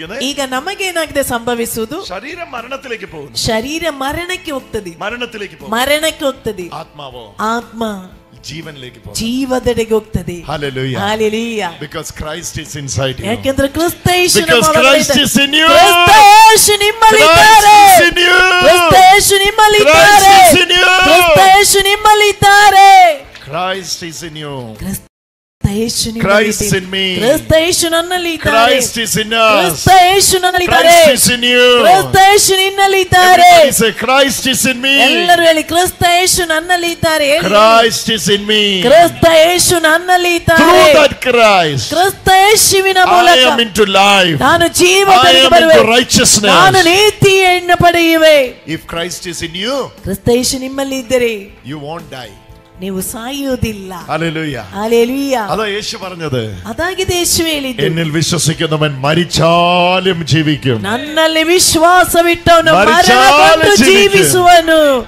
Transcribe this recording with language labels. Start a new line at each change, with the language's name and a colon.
Kannada: ಈಗ ನಮಗೇನಾಗಿದೆ ಸಂಭವಿಸುವುದು? ಶರೀರ ಮರಣಕ್ಕೆ ಹೋಗ್ತದೆ, ಮರಣಕ್ಕೆ ಹೋಗ್ತದೆ. ಆತ್ಮ ಜೀವದೆಡೆಗೆ ಹೋಗ್ತದೆ.
English: Hallelujah. Hallelujah. Because Christ is inside you.
Kannada: ಯಾಕೆಂದ್ರೆ ಕ್ರಿಸ್ತ ಯೇಸು
English: Because Christ is in you.
Kannada: ಕ್ರಿಸ್ತ ಯೇಸು ನಿಮ್ಮಲ್ಲಿದ್ದಾರೆ. ಕ್ರಿಸ್ತ ಯೇಸು ನಿಮ್ಮಲ್ಲಿದ್ದಾರೆ. ಕ್ರಿಸ್ತ ಯೇಸು ನಿಮ್ಮಲ್ಲಿದ್ದಾರೆ.
English: Christ is in you. Christ in me.
Kannada: ಕ್ರಿಸ್ತ ಯೇಸು ನನ್ನಲ್ಲಿ ಇದ್ದಾರೆ.
English: Christ is in us.
Kannada: ಕ್ರಿಸ್ತ ಯೇಸು ನನ್ನಲ್ಲಿ ಇದ್ದಾರೆ.
English: Christ is in you.
Kannada: ಕ್ರಿಸ್ತ ಯೇಸು ನಿನ್ನಲ್ಲಿ ಇದ್ದಾರೆ.
English: Everybody say Christ is in me.
Kannada: ಎಲ್ಲರೂ ಹೇಳಿ, ಕ್ರಿಸ್ತ ಯೇಸು ನನ್ನಲ್ಲಿ ಇದ್ದಾರೆ.
English: Christ is in me.
Kannada: ಕ್ರಿಸ್ತ ಯೇಸು ನನ್ನಲ್ಲಿ ಇದ್ದಾರೆ.
English: Through that Christ,
Kannada: ಕ್ರಿಸ್ತ ಯೇಸುವಿನ
English: I
Kannada: ಮೂಲಕ
English: am into life.
Kannada: ನಾನು
English: I
Kannada: ಜೀವಕ್ಕೆ
English: am
Kannada: ಬರುವೆ.
English: into righteousness.
Kannada: ನಾನು ನೀತಿಯನ್ನು ಪಡೆಯುವೆ.
English: If Christ is in you,
Kannada: ಕ್ರಿಸ್ತ ಯೇಸು ನಿಮ್ಮಲ್ಲಿ ಇದ್ದರೆ
English: you won't die.
Kannada: ನೀವು ಸಾಯುವುದಿಲ್ಲ.
English: Hallelujah. Hallelujah.
Malayalam: അതാ യേശു പറഞ്ഞത്.
Kannada: അതാಗಿದೆ യേശു ಹೇಳಿದ್ದು.
Malayalam: എന്നിൽ വിശ്വസിക്കുന്നവൻ മരിച്ചാലും ജീവിക്കും.
Kannada: ನನ್ನಲ್ಲಿ ವಿಶ್ವಾಸವಿಟ್ಟವನು ಮರಣಗೊಂಡು ಜೀವಿಸುವನು.